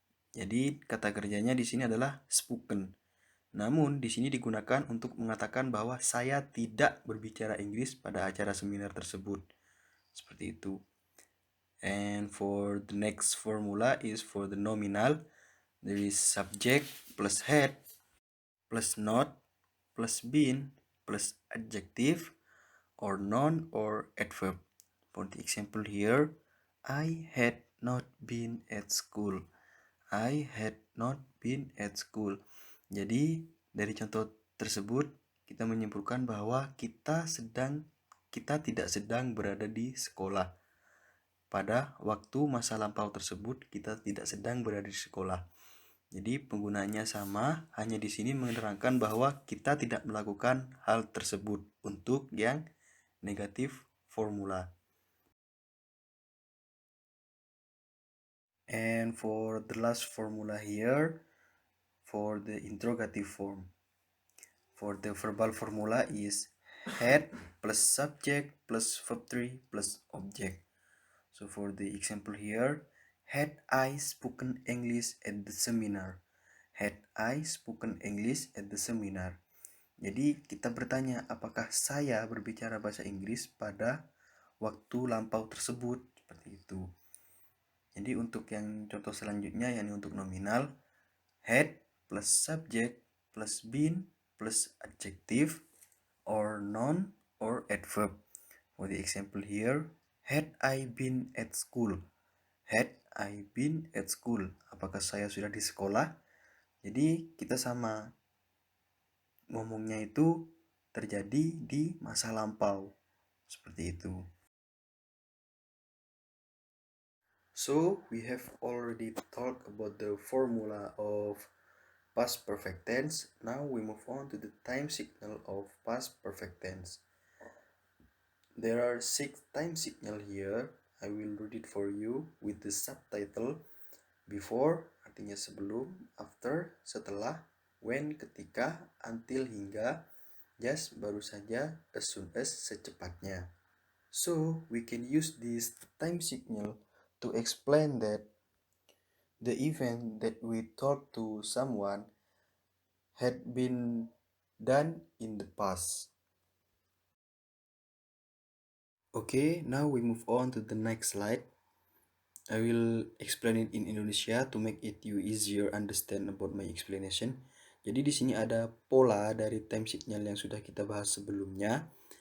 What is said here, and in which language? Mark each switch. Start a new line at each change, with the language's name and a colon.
Indonesian: Jadi kata kerjanya di sini adalah spoken. Namun di sini digunakan untuk mengatakan bahwa saya tidak berbicara Inggris pada acara seminar tersebut. Seperti itu.
English: And for the next formula is for the nominal. There is subject plus had plus not plus been plus adjective or noun or adverb. For the example here, I had not been at school. I had not been at school.
Indonesian: Jadi dari contoh tersebut kita menyimpulkan bahwa kita tidak sedang berada di sekolah. Pada waktu masa lampau tersebut kita tidak sedang berada di sekolah. Jadi penggunaannya sama, hanya di sini menerangkan bahwa kita tidak melakukan hal tersebut untuk yang negatif formula.
English: And for the last formula here, for the interrogative form. For the verbal formula is had plus subject plus verb 3 plus object. So for the example here, had I spoken English at the seminar? Had I spoken English at the seminar?
Indonesian: Jadi kita bertanya apakah saya berbicara bahasa Inggris pada waktu lampau tersebut, seperti itu. Jadi untuk yang contoh selanjutnya, yakni untuk nominal,
English: had plus subject plus been plus adjective or noun or adverb. For the example here, had I been at school? Had I been at school?
Indonesian: Apakah saya sudah di sekolah? Jadi kita sama ngomongnya itu terjadi di masa lampau. Seperti itu.
English: So we have already talked about the formula of past perfect tense. Now we move on to the time signal of past perfect tense. There are 6 time signal here. I will read it for you with the subtitle. Before artinya sebelum, after setelah, when ketika, until hingga, just baru saja, as soon as secepatnya. So we can use this time signal to explain that the event that we talk to someone had been done in the past. Okay, now we move on to the next slide. I will explain it in Indonesia to make it you easier understand about my explanation.
Indonesian: Jadi di sini ada pola dari time signal yang sudah kita bahas sebelumnya.